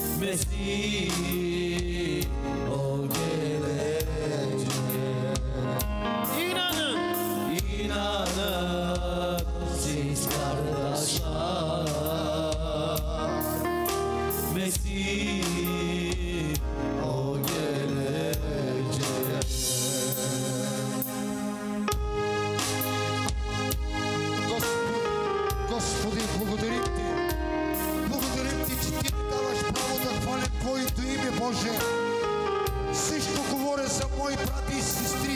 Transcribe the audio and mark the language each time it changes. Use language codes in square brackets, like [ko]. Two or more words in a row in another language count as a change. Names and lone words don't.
[tr] Mesih o gelecek. İnanın siz kardeşler, Mesih o gelecek. [bg] Господи, благодарим Ти. Благодарим Ти, че Ти ми даваш право да хвалим Твоето име, Боже. Също говоря за мои брати и сестри.